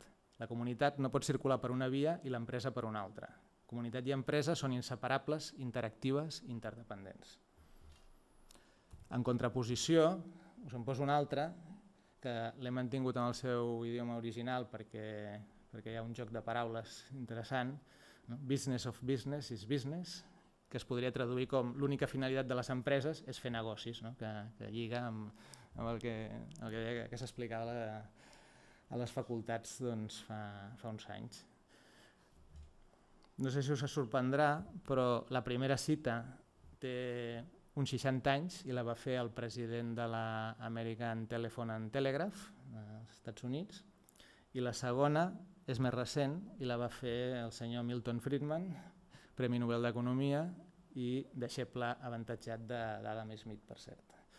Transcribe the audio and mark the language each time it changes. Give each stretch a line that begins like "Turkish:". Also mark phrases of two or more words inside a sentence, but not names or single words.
Catalan: La comunitat no pot circular per una via i l'empresa per una altra. Comunitat i empresa són inseparables, interactives i interdependents. En contraposició, us en poso una altra, que l'he mantingut en el seu idioma original perquè hi ha un joc de paraules interessant.
English: Business of business is business,
Catalan: que es podria traduir com l'única finalitat de les empreses és fer negocis, que lliga amb el que s'explicava a les facultats fa uns anys. No sé si us sorprendrà, però la primera cita té uns 60 anys i la va fer el president de l'American Telephone and Telegraph, als Estats Units, i la segona és més recent i la va fer el senyor Milton Friedman, Premi Nobel d'Economia i deixeble avantatjat d'Adam Smith, per cert.